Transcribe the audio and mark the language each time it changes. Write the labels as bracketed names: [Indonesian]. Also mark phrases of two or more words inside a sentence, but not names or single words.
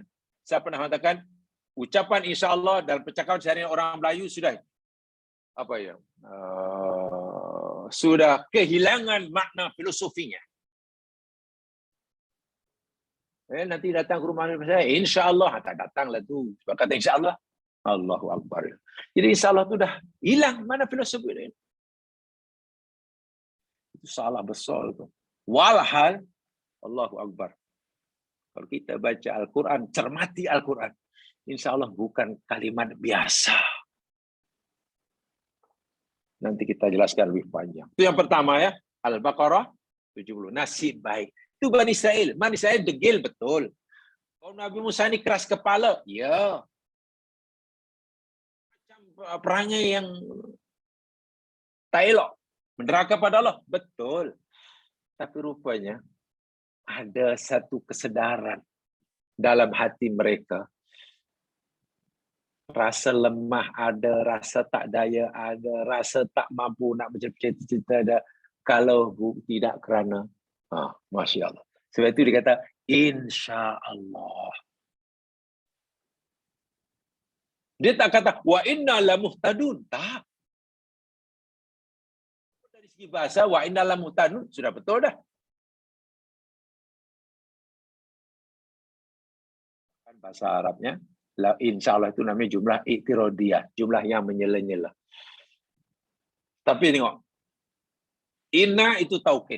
[Malay] Saya pernah mengatakan ucapan [Arabic] إن شاء الله [Malay] dalam percakapan sehari orang Melayu sudah apa ya? Sudah kehilangan makna filosofinya. Nanti datang ke rumah saya, [Arabic] إن شاء الله [Malay] tak datanglah tu. Sebab kata [Arabic] إن شاء الله، الله أكبر. [Malay] Jadi [Arabic] إن شاء الله [Malay] tu dah hilang mana filosofi ini. Itu salah besar tu. Walhal, [Arabic] الله أكبر. [Malay] Kalau kita baca Al-Quran, cermati Al-Quran, [Arabic] إن شاء الله [Malay] bukan kalimat biasa. Nanti kita jelaskan lebih panjang. Itu yang pertama ya, Al-Baqarah 70. Nasib baik. Itu Bani Israel. Bani Israel degil betul. Kalau Nabi Musa ini keras kepala, ya. Macam perangai yang tak elok. Menderaka pada Allah, betul. Tapi rupanya ada satu kesedaran dalam hati mereka. Rasa lemah ada, rasa tak daya ada, rasa tak mampu nak bercita-cita ada. Kalau tidak kerana [Arabic] ما شاء الله. [Malay] Sebab itu dikata [Arabic] إن شاء الله. [Malay] Dia tak kata [Arabic] وإنا لمهتدون. [Malay] Tak. Dari segi bahasa [Arabic] وإنا لمهتدون [Malay] sudah betul dah. Kan bahasa Arabnya [Arabic] إن شاء الله [Malay] itu namanya [Arabic] جملة اعتراضية, [Malay] jumlah yang menyela-nyela. Tapi tengok, inna itu taukid.